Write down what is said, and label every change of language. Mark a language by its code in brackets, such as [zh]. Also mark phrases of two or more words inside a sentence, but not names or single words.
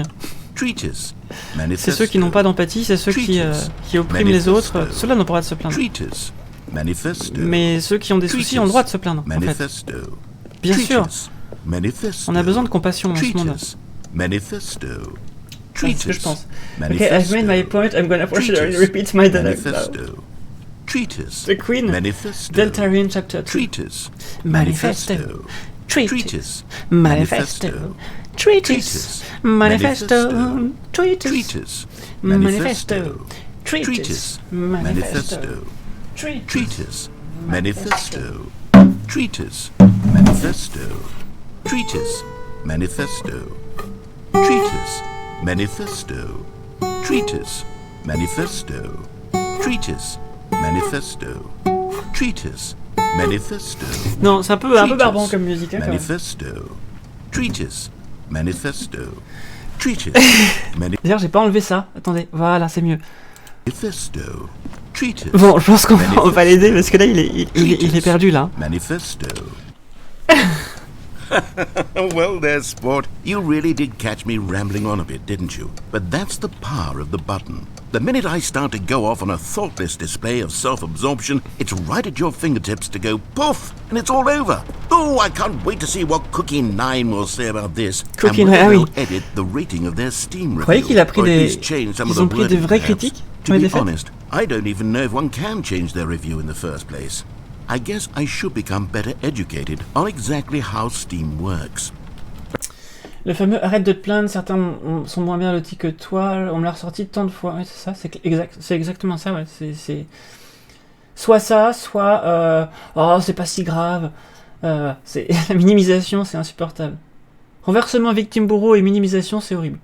[fr] C'est ceux qui n'ont pas d'empathie, c'est ceux qui oppriment les autres. Ceux-là n'ont pas le droit de se plaindre. Mais ceux qui ont des soucis ont le droit de se plaindre, en fait. Bien sûr. On a besoin de compassion dans ce monde. C'est ce que je pense. [en] Ok, I've made my point, I'm gonna partially repeat my dialogue now. The Queen, Deltarian Chapter 2. Manifesto. Treatise. Manifesto. Treatise. Manifesto. Treatise. Manifesto. Treatise. Manifesto. Treatise. Manifesto. Treatise. Manifesto. Treatise. Manifesto. Treatise. Manifesto. Treatise. Manifesto. Treatise. Manifesto. Treatise. Manifesto. [fr] Non, c'est un peu barbant comme musique. Hein, [en] manifesto. Treatise. Manifesto. Treatise. [fr] D'ailleurs, j'ai pas enlevé ça. Attendez, voilà, c'est mieux. [en] Manifesto. Treatise. [fr] Bon, je pense qu'on va l'aider parce que là, il est perdu là. [en] Manifesto. Well there, sport. You really did catch me rambling on a bit, didn't you? But that's the power of the button. The minute I start to go off on a thoughtless display of self-absorption, it's right at your fingertips to go poof, and it's all over. Oh, I can't wait to see what Cookie9 will say about this. Cookie9, [fr] ah oui. [en] Edit the rating of their Steam review. [fr] Vous croyez qu'il a pris ils ont pris des vraies critiques? [en] To be honest, I don't even know if one can change their review in the first place. I guess I should become better educated on exactly how Steam works. [fr] Le fameux arrête de te plaindre, certains sont moins bien lotis que toi, on me l'a ressorti tant de fois. Ouais, c'est ça, c'est exactement ça, ouais. C'est soit ça, soit oh, c'est pas si grave. C'est la minimisation, c'est insupportable. Renversement victime-bourreau et minimisation, c'est horrible.